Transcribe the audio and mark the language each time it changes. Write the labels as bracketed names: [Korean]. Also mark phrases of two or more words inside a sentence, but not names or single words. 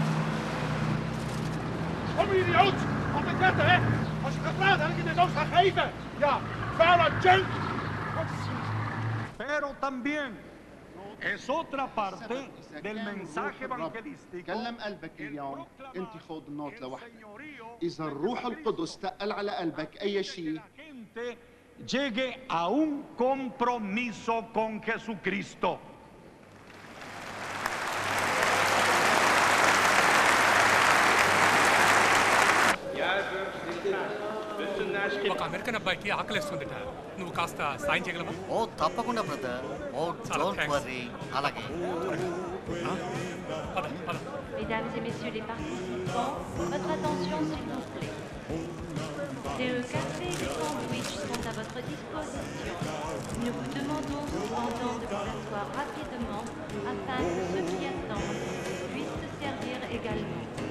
[Dutch] Kom idioot! Op de netten, hè? Als je gaat praten, had ik je de doos gaan geven. Ja, vuile junk! [Spanish] Pero también es otra parte del mensaje evangelístico. [Arabic] كلم قلبك اليوم انت خذ النوت لوحدك اذا الروح القدس تقل على قلبك اي شيء [Spanish] Llegue a un compromiso con Jesucristo. [Telugu] ఒక అమెరికన్ అబ్బాయికి ఆకలిస్తుందట నువ్వు కాస్త సాయం చేయగలవా ఓ తప్పకుండా బ్రదర్ ఓ చాలా [English] డోంట్ thanks. [Telugu] వరీ అలాగే [French] Mesdames et messieurs les participants, votre attention s'il vous plaît. Des cafés et des sandwichs sont à votre disposition. Nous vous demandons cependant de vous asseoir rapidement afin que ceux qui attendent puissent se servir également.